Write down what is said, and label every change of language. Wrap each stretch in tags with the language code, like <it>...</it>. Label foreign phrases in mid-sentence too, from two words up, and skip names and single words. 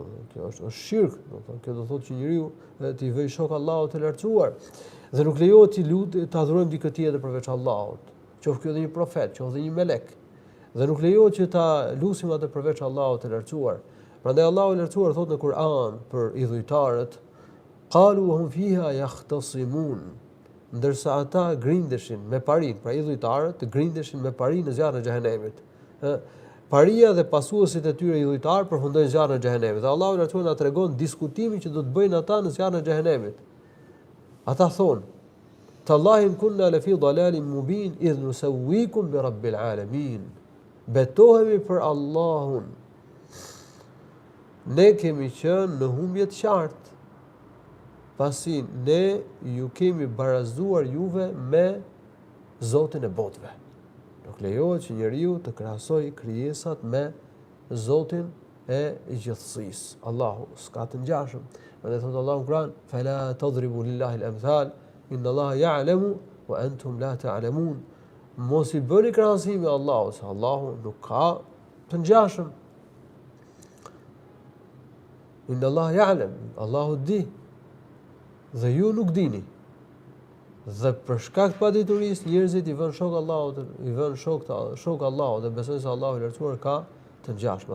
<sq>Kjo është shirk, kjo do thotë që njeriu t'i vëjë shok Allahut të lartësuar. Dhe nuk lejohet të adhurojmë dikë tjetër përveç Allahut, qoftë ky edhe një profet, qoftë edhe një melek. Dhe nuk lejohet që ta lutim atë përveç Allahut të lartësuar. Prandaj Allahu i lartësuar thotë në Kur'an për idhujtarët,</sq> <ar>قالوا وهم فيها يختصمون.</ar> <sq>Ndërsa ata grindeshin me parinë, pra idhujtarët grindeshin me parinë në zjarrin e xhehenemit. Paria dhe pasuesit e tyre idhujtar përfundojnë zjarrin e xhehenemit. Dhe Allahu i lartësuar na tregon diskutimin që do të bëjnë ata në zjarrin e xhehenemit. Ata thonë:</sq> <ar>"تالله كنا لفي ضلال مبين إذ نسويكم برب العالمين."</ar> <sq>Betohemi për Allahun. Ne kemi qenë në humbje të qartë, pasi ne ju kemi barazuar juve me Zotin e botëve. Nuk lejohet që njeriu të krahasojë krijesat me Zotin e gjithësisë. Allahu s'ka të ngjashëm. Prandaj thotë Allahu në Kur'an:</sq> <ar>"فلا تضربوا لله الأمثال إن الله يعلم وأنتم لا تعلمون."</ar> <sq>Mos i bëni krahasime Allahut, se Allahu nuk ka të ngjashëm.</sq> <ar>إن الله يعلم,</ar> <sq>Allahu di, dhe ju nuk dini. Dhe për shkak të paditurisë njerëzit i vënë shok Allahut, i vënë shok Allahut dhe besojnë se Allahu i lartësuar ka të ngjashme.</sq>